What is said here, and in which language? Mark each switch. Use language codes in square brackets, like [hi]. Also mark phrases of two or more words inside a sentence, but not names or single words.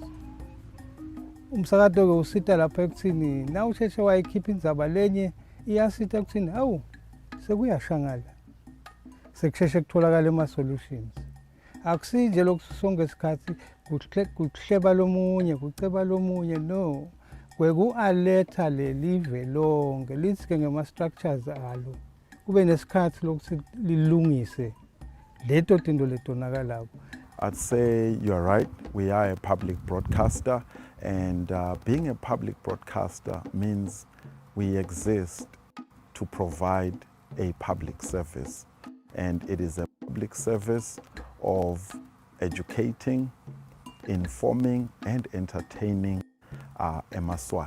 [ss] Umsakazo ke usita lapha ekuthini na usheshe wayikhipha indzaba lenye iyasitha ekuthini awu sekuyashangala sekusheshe kutholakala ama-solutions akusinje lokhu sonke isikhathi kuhleba lomunye kuceba lomunye no kwekualetha lelive lonke lithi-ke ngema-structures alo kube nesikhathi lokuthi lilungise leto tinto letonakalayo. [en] I'd say you're right. We are a public broadcaster, and being a public broadcaster means we exist to provide a public service. And it is a public service of educating, informing, and entertaining eMaswati.